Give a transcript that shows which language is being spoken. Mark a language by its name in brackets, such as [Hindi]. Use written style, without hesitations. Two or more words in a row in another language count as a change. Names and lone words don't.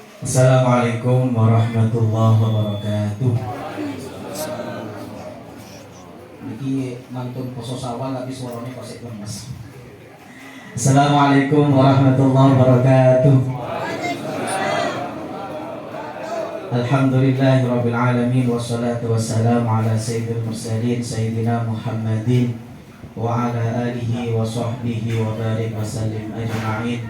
[Arabic] السلام عليكم ورحمة الله وبركاته. [Javanese] Niki mantun poso sawal tapi suaranya kok sik lemes. [Arabic] السلام عليكم ورحمة الله وبركاته. الحمد لله رب العالمين والصلاة والسلام على سيد المرسلين سيدنا محمد وعلى آله وصحبه وبارك وسلم أجمعين.